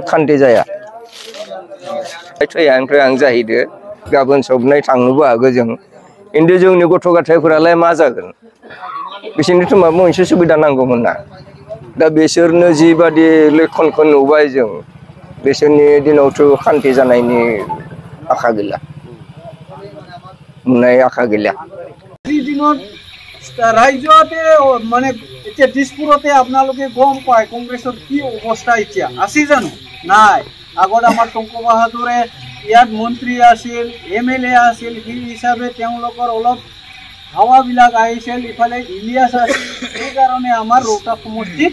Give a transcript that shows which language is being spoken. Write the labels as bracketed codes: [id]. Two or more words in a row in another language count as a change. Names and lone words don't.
[brx] खान्थि जाया ओमफ्राय आं जाहैदो गाबोन सबनाय थांनोबो हागौ जों खिन्थु जोंनि गथ' गथायफोरालाय मा जागोन बिसोरनिथ' माबा मोनसे सुबिदा नांगौमोन ना दा बिसोरनो जिबादि लक्षणखौ नुबाय जों बिसोरनि दिनावथ' खान्थि जानायनि आखा गैला नुनाय आखा गैला [as] ৰাজ্যতে মানে এতিয়া দিছপুৰতে আপোনালোকে গম পায় কংগ্ৰেছৰ কি অৱস্থা এতিয়া আছে জানো নাই আগত আমাৰ টংক বাহাদুৰে ইয়াত মন্ত্ৰী আছিল MLA আছিল সেই হিচাপে তেওঁলোকৰ অলপ হাৱাবিলাক আহিছিল ইফালে ইলিয়াছ আছিল সেইকাৰণে আমাৰ ৰৌতা সমষ্টিত